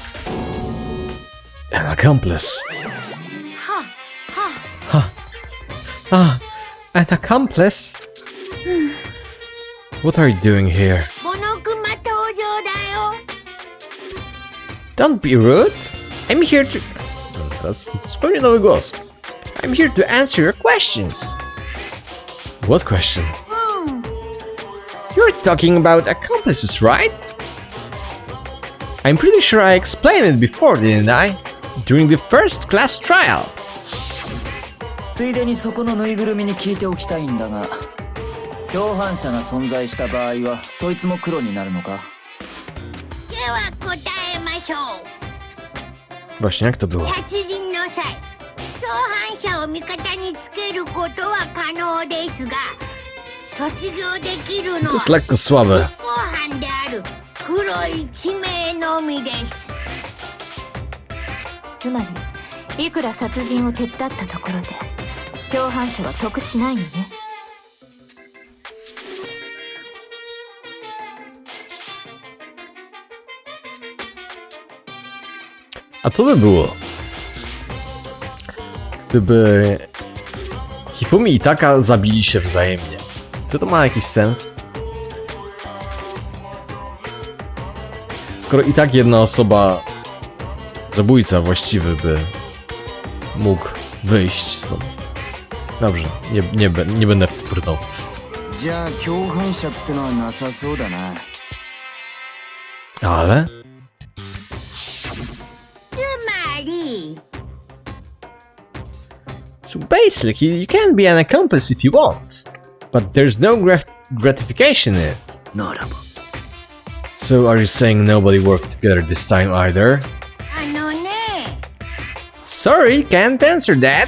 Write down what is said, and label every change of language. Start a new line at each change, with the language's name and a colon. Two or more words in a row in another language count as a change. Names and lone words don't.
English: An accomplice? An accomplice? What are you doing here? Don't be rude. I'm here to... That's
Polish: zupełnie nowy głos.
English: I'm here to answer your questions. What question? You're talking about accomplices, right? I'm pretty sure I explained it before, didn't I? During the first class trial.
Japanese: ついでにそこのぬいぐるみに聞いておきたいんだが、共犯者が存在した場合はそいつも黒になるのか？では答えましょう。
Polish: Właśnie, jak to było?
Japanese: 殺人の際、共犯者を味方につけることは可能ですが、卒業できるの
Polish: To
Japanese: は
Polish: jest lekko słabe.
Japanese: 実行犯である黒い地名のみです。つまりいくら殺人を手伝ったところで共犯者は得しないのね。
Polish: A co by było, gdyby Hifumi i Taka zabili się wzajemnie? Czy to ma jakiś sens? Skoro i tak jedna osoba, zabójca właściwy, by mógł wyjść stąd. Dobrze, nie będę w to brnął.
Japanese: じゃあ共犯者ってのはなさそうだな。
Polish: Ale?
Japanese: つまり
English: So basically, you can be an accomplice if you want, but there's no gratification in it.
Japanese: ならば
English: So are you saying nobody worked together this time either?
Japanese: あのね
English: Sorry, can't answer that.